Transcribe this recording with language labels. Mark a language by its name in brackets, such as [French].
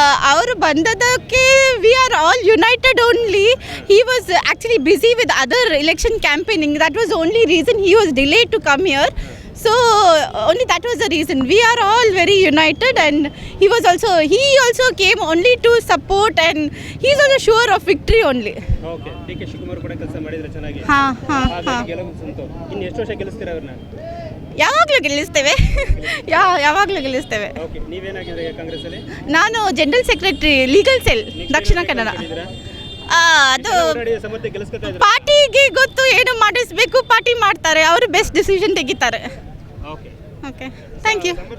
[Kannada] ಅವರು ಬಂದದಕ್ಕೆ [English] We are all united only. He was actually busy with other election campaigning. That was only reason he was delayed to come here. So only that was the reason. We are all very united and he also came only to support and he is also sure of victory only. Okay. [Kannada] DK Shivakumar ಕೂಡ ಕೆಲಸ ಮಾಡಿದ್ರೆ ಚೆನ್ನಾಗಿ. ಗೆಲುವು ಸಂತು. ಇನ್ನು ಎಷ್ಟು ವರ್ಷ ಗೆಲ್ಲಿಸ್ತೀರಾ ಅವ್ರನ್ನ? ಯಾವಾಗಲೂ ಗೆಲ್ಲಿಸ್ತೇವೆ. ಯಾವಾಗಲೂ ಗೆಲ್ಲಿಸ್ತೇವೆ. ಓಕೆ. ನೀವೇನಾಗಿದ್ರೆ ಕಾಂಗ್ರೆಸ್ ಅಲ್ಲಿ? ನಾನು general secretary legal cell Dakshina Kannada. ಅದು ಪಾರ್ಟಿಗೆ ಗೊತ್ತು ಏನು ಮಾಡಿಸ್ಬೇಕು, ಪಾರ್ಟಿ ಮಾಡ್ತಾರೆ, ಅವರು ಬೆಸ್ಟ್ ಡಿಸಿಷನ್ ತೆಗಿತಾರೆ. Okay, thank you.